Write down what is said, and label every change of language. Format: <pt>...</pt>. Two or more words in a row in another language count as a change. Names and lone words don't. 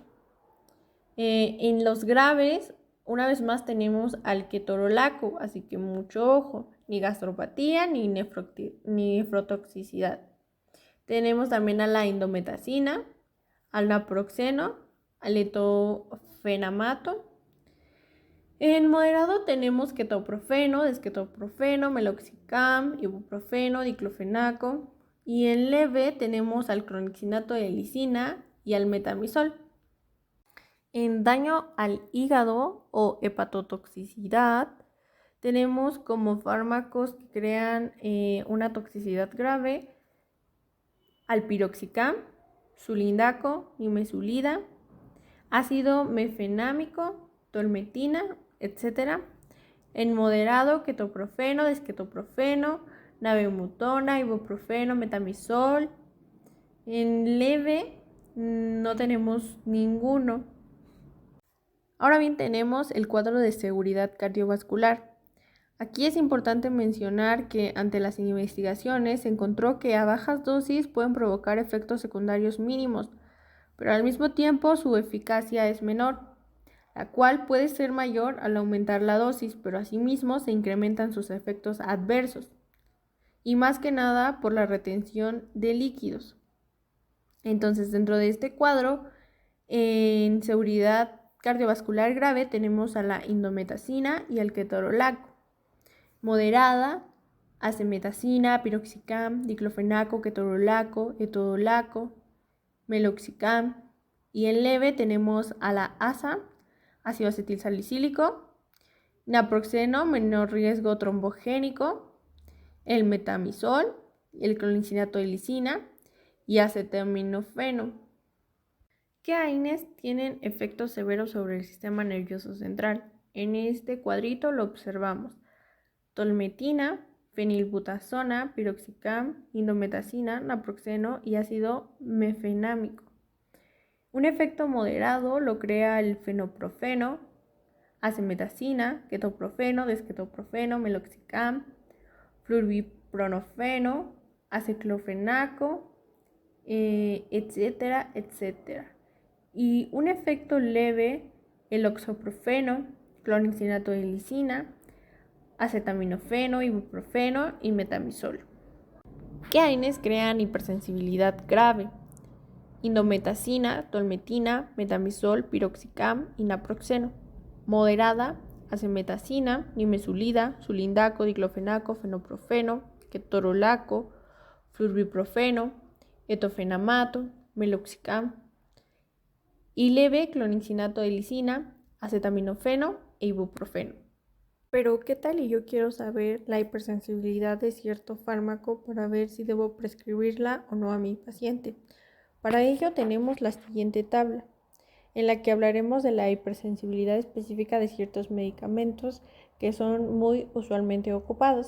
<es>En los graves, una vez más tenemos al ketorolaco, así que mucho ojo, ni gastropatía ni nefrotoxicidad. Tenemos también a la indometacina, al naproxeno, al etofenamato. En moderado tenemos ketoprofeno, desquetoprofeno, meloxicam, ibuprofeno, diclofenaco. Y en leve tenemos al clonixinato de lisina y al metamizol. En daño al hígado o hepatotoxicidad, tenemos como fármacos que crean una toxicidad grave al piroxicam, sulindaco, nimesulida, ácido mefenámico, tolmetina, etc. En moderado, ketoprofeno, desquetoprofeno, nabemutona, ibuprofeno, metamizol. En leve, no tenemos ninguno. Ahora bien, tenemos el cuadro de seguridad cardiovascular. Aquí es importante mencionar que ante las investigaciones se encontró que a bajas dosis pueden provocar efectos secundarios mínimos, pero al mismo tiempo su eficacia es menor, la cual puede ser mayor al aumentar la dosis, pero asimismo se incrementan sus efectos adversos, y más que nada por la retención de líquidos. Entonces, dentro de este cuadro, en seguridad cardiovascular grave tenemos a la indometacina y al ketorolaco. Moderada, acemetacina, piroxicam, diclofenaco, ketorolaco, etodolaco, meloxicam. Y en leve tenemos a la ASA, ácido acetilsalicílico, naproxeno, menor riesgo trombogénico, el metamizol, el cloricinato de lisina y acetaminofeno. ¿Qué AINES tienen efectos severos sobre el sistema nervioso central? En este cuadrito lo observamos. Tolmetina, fenilbutazona, piroxicam, indometacina, naproxeno y ácido mefenámico. Un efecto moderado lo crea el fenoprofeno, acemetacina, ketoprofeno, desketoprofeno, meloxicam, flurbiprofeno, aceclofenaco, etcétera, etcétera. Y un efecto leve, el oxoprofeno, cloricinato de lisina, acetaminofeno, ibuprofeno y metamizol. ¿Qué AINES crean hipersensibilidad grave? Indometacina, tolmetina, metamizol, piroxicam y naproxeno. Moderada, acemetacina, nimesulida, sulindaco, diclofenaco, fenoprofeno, ketorolaco, flurbiprofeno, etofenamato, meloxicam. Y leve, cloricinato de lisina, acetaminofeno e ibuprofeno. Pero, ¿qué tal? Y yo quiero saber la hipersensibilidad de cierto fármaco para ver si debo prescribirla o no a mi paciente. Para ello tenemos la siguiente tabla, en la que hablaremos de la hipersensibilidad específica de ciertos medicamentos que son muy usualmente ocupados.</es>